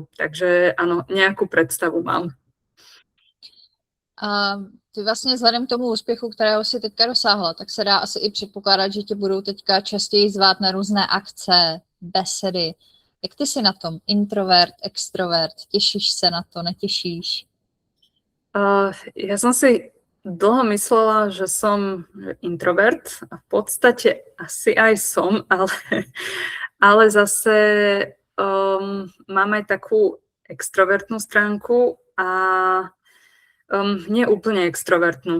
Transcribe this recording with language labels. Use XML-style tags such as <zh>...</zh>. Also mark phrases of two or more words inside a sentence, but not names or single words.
<sk>Takže áno, nejakú predstavu mám.</sk> <cs>A ty vlastně vzhledem k tomu úspěchu, kterého si teďka dosáhla, tak se dá asi i předpokládat, že tě budou teďka častěji zvát na různé akce, besedy. Jak ty jsi na tom? Introvert, extrovert? Těšíš se na to, netěšíš?</cs> <sk>Ja som si dlho myslela, že som introvert a v podstate asi aj som, ale zase mám aj takú extrovertnú stránku a nie úplne extrovertnú.</sk>